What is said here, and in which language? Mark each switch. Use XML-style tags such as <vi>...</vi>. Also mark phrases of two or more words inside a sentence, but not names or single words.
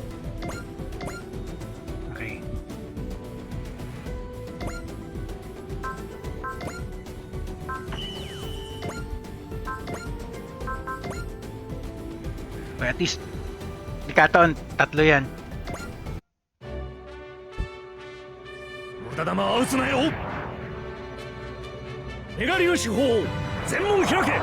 <tl>Okay. Okay,</tl> <en>at least</en> <tl>di kataon, tatlo yan.</tl> <ja>無駄玉は打つなよ。メガ粒子砲全門開け。</ja>